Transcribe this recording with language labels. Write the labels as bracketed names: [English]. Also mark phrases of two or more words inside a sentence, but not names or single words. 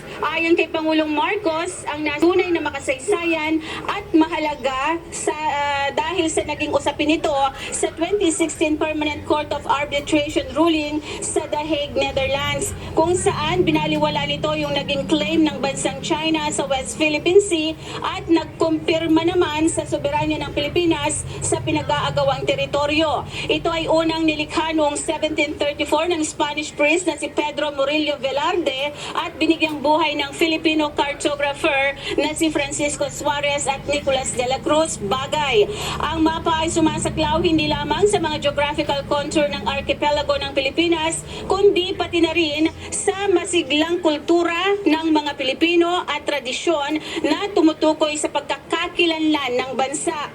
[Filipino] Ayon kay Pangulong Marcos, ang tunay na makasaysayan at mahalaga dahil sa naging usapin nito sa 2016 Permanent Court of Arbitration ruling sa The Hague, Netherlands, kung saan binaliwala nito yung naging claim ng bansang China sa West Philippine Sea at nagkumpirma naman sa soberanya ng Pilipinas sa pinag-aagawang teritoryo. Ito ay unang nilikha noong 1734 ng [English] Spanish priest [Filipino] na si Pedro Murillo Velarde at binigyang buhay ng [English] Filipino cartographer [Filipino] na si Francisco Suarez at Nicolas de la Cruz Bagay. Ang mapa ay sumasaklaw hindi lamang sa mga [English] geographical contour [Filipino] ng archipelago ng Pilipinas, kundi pati na rin sa masiglang kultura ng mga Pilipino at tradisyon na tumutukoy sa pagkakakilanlan ng bansa.